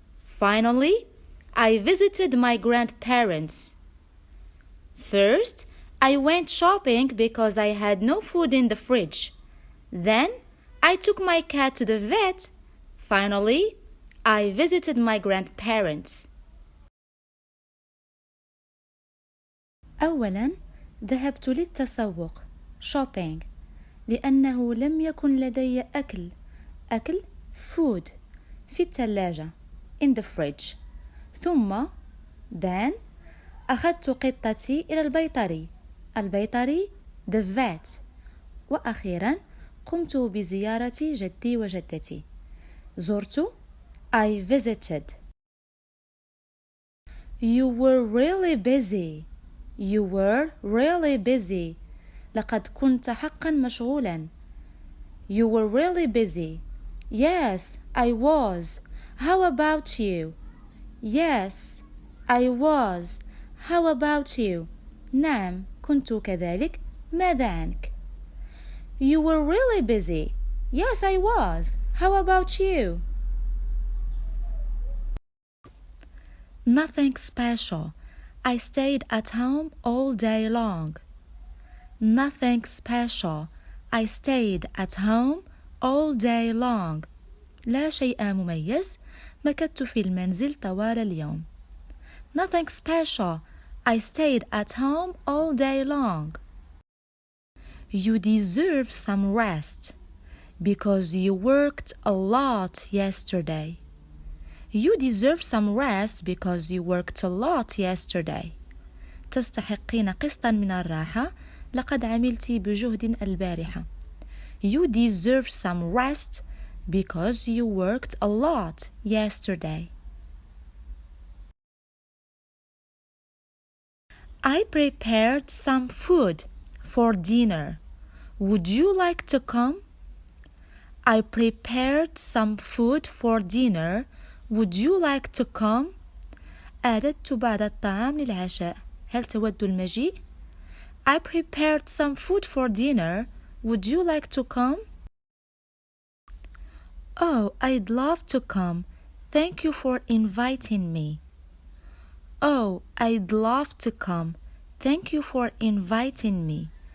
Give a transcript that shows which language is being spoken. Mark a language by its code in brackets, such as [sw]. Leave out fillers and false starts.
[en] Finally, I visited my grandparents. First, I went shopping because I had no food in the fridge. Then, I took my cat to the vet. Finally, I visited my grandparents. [ar] أولاً، ذهبت للتسوق [en] shopping [ar] لأنه لم يكن لدي أكل [en] food [ar] في الثلاجة [en] in the fridge. [ar] ثم [en] then [ar] أخذت قطتي إلى البيطري [en] the vet. [ar] وأخيرا قمت بزيارة جدي وجدتي. زرت [en] I visited. You were really busy. You were really busy. [ar] لقد كنت حقا مشغولا. [en] You were really busy. Yes, I was. How about you? Yes, I was. How about you? [ar] نعم، كنت كذلك. ماذا عنك؟ [en] You were really busy. Yes, I was. How about you? Nothing special. I stayed at home all day long. Nothing special. I stayed at home all day long. [ar] لا شيء مميز. مكثت في المنزل طوال اليوم. [en] Nothing special. I stayed at home all day long. You deserve some rest because you worked a lot yesterday. You deserve some rest because you worked a lot yesterday. [ar] تستحقين قسطا من الراحة. لقد عملت بجهد البارحة. [en] You deserve some rest because you worked a lot yesterday. I prepared some food for dinner. Would you like to come? I prepared some food for dinner. Would you like to come? [ar] أعددت بعض الطعام للعشاء. هل تود المجيء؟ [en] I prepared some food for dinner. Would you like to come? Oh, I'd love to come. Thank you for inviting me. Oh, I'd love to come. Thank you for inviting me.